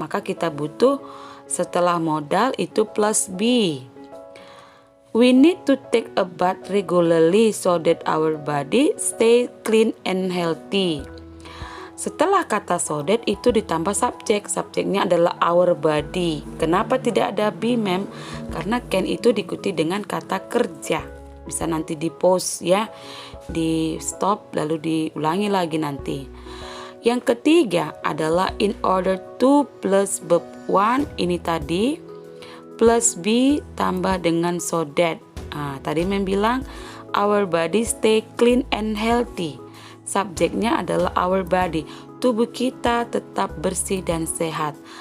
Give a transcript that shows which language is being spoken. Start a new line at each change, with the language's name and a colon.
Indonesian: Maka kita butuh setelah modal itu plus be.
English: We need to take a bath regularly so that our body stay clean and healthy.
Indonesian: Setelah kata so that itu ditambah subjek. Subjeknya adalah our body. Kenapa tidak ada be, ma'am? Karena can itu diikuti dengan kata kerja. Bisa nanti di pause ya, di stop lalu diulangi lagi nanti. Yang ketiga adalah in order to plus verb 1 ini tadi plus be tambah dengan so that. Tadi ma'am bilang
English: our body stay clean and healthy.
Indonesian: Subjeknya adalah our body. Tubuh kita tetap bersih dan sehat.